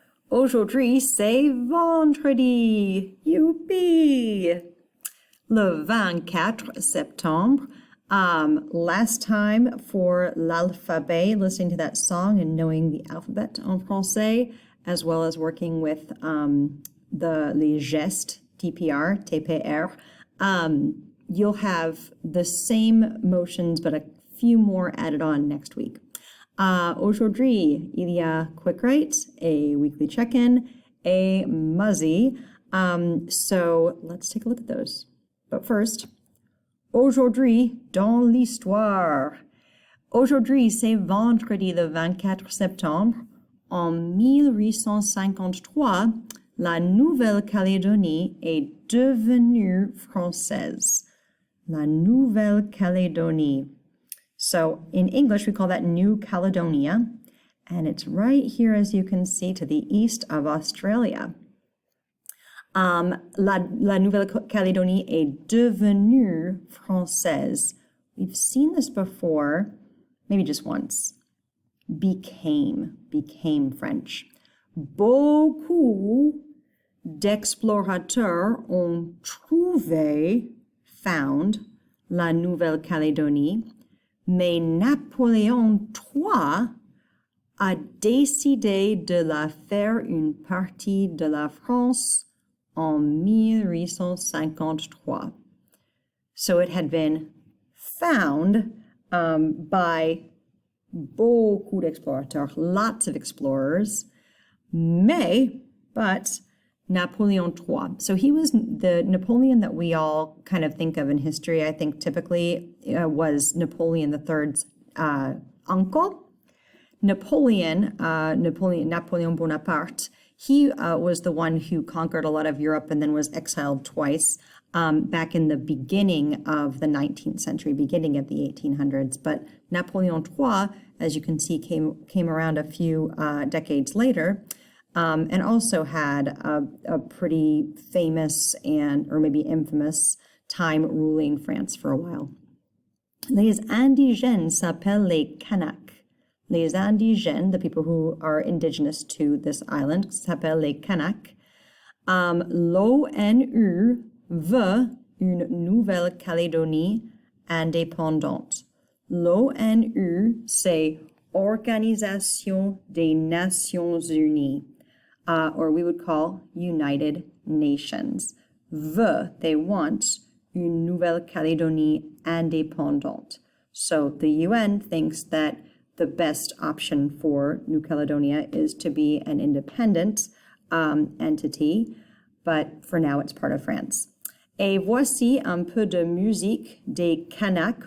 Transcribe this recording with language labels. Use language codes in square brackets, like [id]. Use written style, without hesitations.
[fr] Aujourd'hui, c'est vendredi. Youpi! Le 24 septembre. [en] Last time for l'alphabet, listening to that song and knowing the alphabet [fr] en français, [en] as well as working with les gestes, TPR, TPR, you'll have the same motions, but a few more added on next week. [fr] Aujourd'hui, il y a [en] Quick Write, a weekly check-in, a Muzzy. So let's take a look at those. But first, [fr] aujourd'hui dans l'histoire. Aujourd'hui, c'est vendredi le 24 septembre. En 1853, la Nouvelle-Calédonie est devenue française. La Nouvelle-Calédonie. [en] So in English, we call that New Caledonia, and it's right here, as you can see, to the east of Australia. [fr] La Nouvelle-Calédonie est devenue française. [en] We've seen this before, maybe just once. Became French. [fr] Beaucoup d'explorateurs ont trouvé, found, la Nouvelle-Calédonie, mais Napoléon III a décidé de la faire une partie de la France en 1853. [en] So it had been found by [fr] beaucoup d'explorateurs, [en] lots of explorers, but Napoleon III. So he was the Napoleon that we all kind of think of in history, I think typically was Napoleon III's uncle. Napoleon Bonaparte, he was the one who conquered a lot of Europe and then was exiled twice back in the beginning of the 19th century, beginning of the 1800s. But Napoleon III, as you can see, came around a few decades later. And also had a pretty famous or maybe infamous time ruling France for a while. [fr] Les indigènes s'appellent les Kanaks. Les indigènes, [en] the people who are indigenous to this island, [fr] s'appellent les Kanaks. L'ONU veut une Nouvelle-Calédonie indépendante. L'ONU, c'est Organisation des Nations Unies. [en] Or we would call United Nations. [fr] Veut, [en] they want, [fr] une Nouvelle-Calédonie indépendante. [en] So the UN thinks that the best option for New Caledonia is to be an independent entity, but for now it's part of France. [fr] Et voici un peu de musique des Kanaks.